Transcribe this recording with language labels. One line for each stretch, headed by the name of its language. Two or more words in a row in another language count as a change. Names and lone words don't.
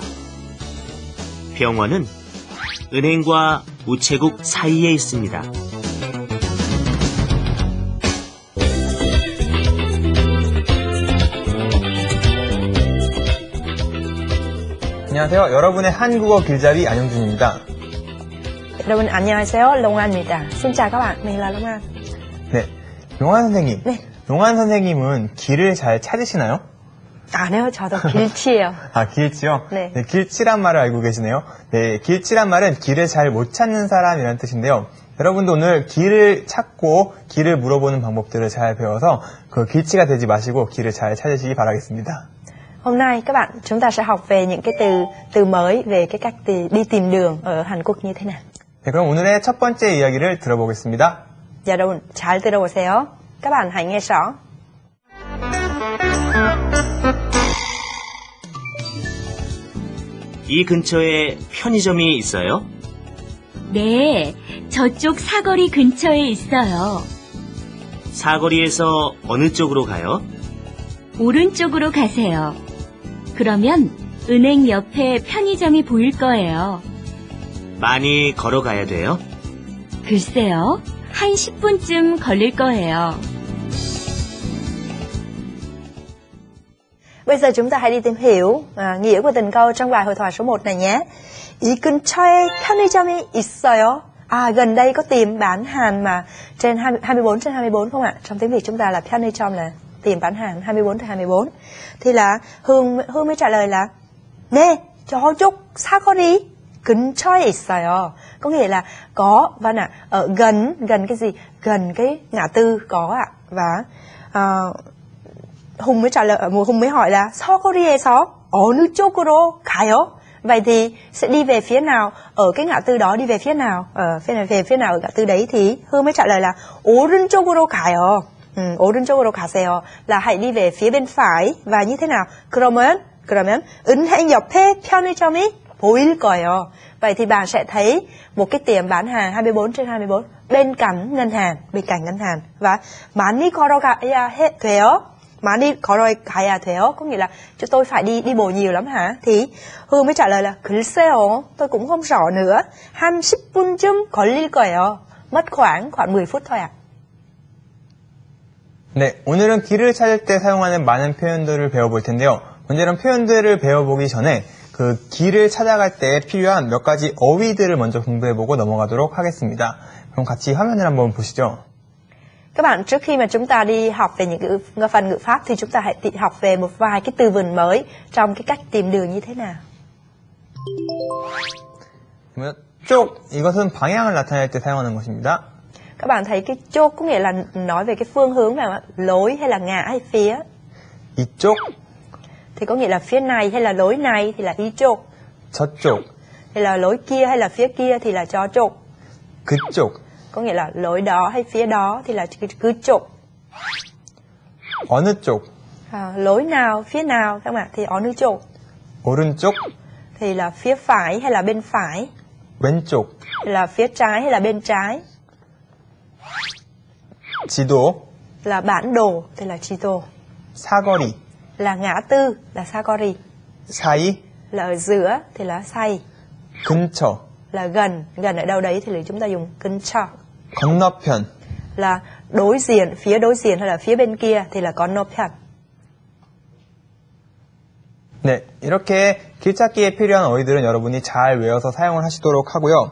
Korean: 병원은 은행과 우체국 사이에 있습니다. 안녕하세요. 여러분의 한국어 길잡이 안영준입니다. 여러분 안녕하세요. 롱안입니다.
Vietnamese: Xin chào các bạn, mình là Long An.
Korean: 네, 용환 선생님. 네. 용환 선생님은 길을 잘 찾으시나요? 아니요, 저도 길치예요. 아, 길치요? 네. 길치란 말을 알고 계시네요. 네, 길치란 말은 길을 잘 못 찾는 사람이라는 뜻인데요. 여러분도 오늘 길을 찾고 길을 물어보는 방법들을 잘 배워서 그 길치가 되지 마시고 길을 잘 찾으시기 바라겠습니다.
Vietnamese: Hôm nay các bạn chúng ta sẽ học về những cái từ mới về cái cách đi tìm đường ở Hàn Quốc như thế nào.
Korean: 네, 그럼 오늘의 첫 번째 이야기를 들어보겠습니다. 여러분 잘 들어보세요.
Vietnamese: Các bạn hãy nghe rõ.
Korean: 이 근처에 편의점이 있어요? 네, 저쪽 사거리 근처에 있어요. 사거리에서 어느 쪽으로 가요? 오른쪽으로 가세요. 그러면 은행 옆에 편의점이 보일 거예요. 많이 걸어가야 돼요? 글쎄요, 한 10분쯤 걸릴 거예요.
Vietnamese: Bây giờ chúng ta hãy đi tìm hiểu nghĩa của từng câu trong bài hội thoại số 1 này nhé.
Korean: 이 근처에 편의점이 있어요.
Vietnamese: À, gần đây có tiệm bán hàng mà trên 24 trên 24 không ạ? Trong tiếng Việt chúng ta là 편의점 là tiệm bán hàng 24 trên 24. Thì là Hương mới trả lời là
Korean: 네, 저쪽 사거리 근처에 있어요.
Vietnamese: Có nghĩa là có và ở gần cái gì? Gần cái ngã tư có ạ. Và Hùng mới trả lời, Hùng mới hỏi là
Korean: 사거리에서 어느 쪽으로 가요?
Vietnamese: Vậy thì sẽ đi về phía nào? Ở cái ngã tư đó đi về phía nào? Về phía nào ở ngã tư đấy? Thì Hương mới trả lời là
Korean: 오른쪽으로 가요. 오른쪽으로 가세요.
Vietnamese: Là hãy đi về phía bên phải. Và như thế nào?
Korean: 그러면 은행 옆에 편의점이 보일 거예요.
Vietnamese: Vậy thì bạn sẽ thấy một cái tiệm bán hàng 24 trên 24 bên cạnh ngân hàng.
Korean: Và 많이 걸어가야 돼요. 많이 걸어가야 돼요.
Vietnamese: Có nghĩa là cho tôi phải đi bộ nhiều lắm hả? Thì Hương mới trả lời là 글쎄요. Tôi cũng không rõ nữa.
Korean: 한 10분쯤 걸릴 거예요.
Vietnamese: Mất khoảng 10 phút thôi ạ.
Korean: 네, 오늘은 길을 찾을 때 사용하는 많은 표현들을 배워볼 텐데요. 먼저 이런 표현들을 배워보기 전에 그 길을 찾아갈 때 필요한 몇 가지 어휘들을 먼저 공부해보고 넘어가도록 하겠습니다. 그럼 같이 화면을 한번 보시죠.
Vietnamese: Các bạn, trước khi mà chúng ta đi học về những cái phần ngữ pháp thì chúng ta hãy học về một vài cái từ vựng mới trong cái cách tìm đường như thế nào.
Korean: 쪽, 이것은 방향을 나타낼 때 사용하는 것입니다.
Vietnamese: Các bạn thấy cái chỗ có nghĩa là nói về cái phương hướng nào, lối hay là ngã hay phía.
Korean: 이쪽,
Vietnamese: Thì có nghĩa là phía này hay là lối này thì là 이쪽.
Korean: 저쪽,
Vietnamese: Hay là lối kia hay là phía kia thì là 저쪽.
Korean: 그쪽,
Vietnamese: Có nghĩa là lối đó hay phía đó thì là 그쪽.
Korean: 어느 쪽,
Vietnamese: Lối nào, phía nào các bạn thì
Korean: 어느 쪽. 오른쪽,
Vietnamese: Thì là phía phải hay là bên phải.
Korean: 왼쪽,
Vietnamese: Thì là phía trái hay là bên trái.
Korean: 지도,
Vietnamese: là bản đồ thì là 지도,
Korean: 사거리,
Vietnamese: là ngã tư là 사거리,
Korean: 사이,
Vietnamese: là ở giữa thì là 사이,
Korean: 근처,
Vietnamese: là gần, gần ở đâu đấy thì là chúng ta dùng 근처,
Korean: 건너편,
Vietnamese: là đối diện hay là phía bên kia thì là 건너편.
Korean: 네, 이렇게 길찾기에 필요한 어휘들은 여러분이 잘 외워서 사용을 하시도록 하고요.